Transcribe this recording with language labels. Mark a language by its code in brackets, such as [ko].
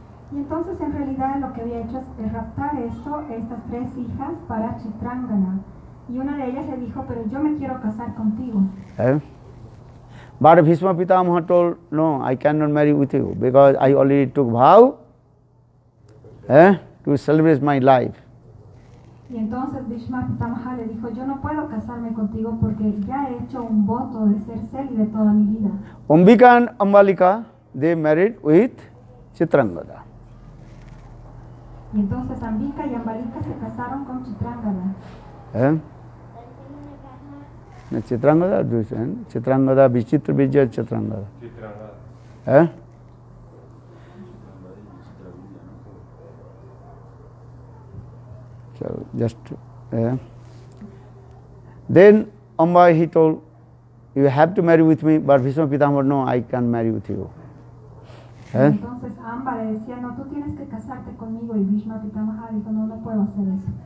[es] Y entonces en realidad lo que había hecho es raptar estas 3 hijas para Chitrangana. Y una de ellas le dijo, pero yo me quiero casar contigo. [en] But Bhishma Pitamaha told, no, I cannot marry with you because I already took vow to celebrate my life. [es] Y entonces Bhishma Pitamaha le dijo, yo no puedo casarme contigo porque ya he hecho un voto de ser célibe toda mi vida. [en] Ambika and Ambalika, they married with Chitrangada. [es] Y entonces Ambika y Ambalika se casaron con Chitrangada. [en] Chitrangada, Chitrangada, Vichitra Vijaya Chitrangada. So just then Amba he told, you have to marry with me, but Bhishma Pitamaha, no, I can't marry with you. [es] Entonces Amba le decía, no, tú tienes que casarte conmigo, y Bhishma Pitamaha dijo, no, no puedo hacer eso.